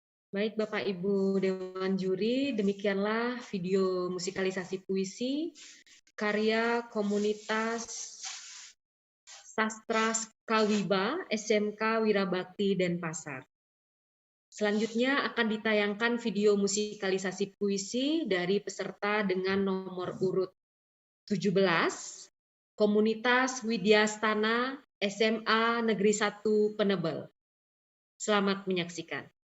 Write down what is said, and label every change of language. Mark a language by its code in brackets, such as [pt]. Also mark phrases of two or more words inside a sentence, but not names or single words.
[id] Baik Bapak Ibu Dewan Juri, demikianlah video musikalisasi puisi karya komunitas Sastra Kawiba SMK Wirabakti Denpasar. Selanjutnya akan ditayangkan video musikalisasi puisi dari peserta dengan nomor urut 17, Komunitas Widyastana SMA Negeri 1 Penebel. Selamat menyaksikan.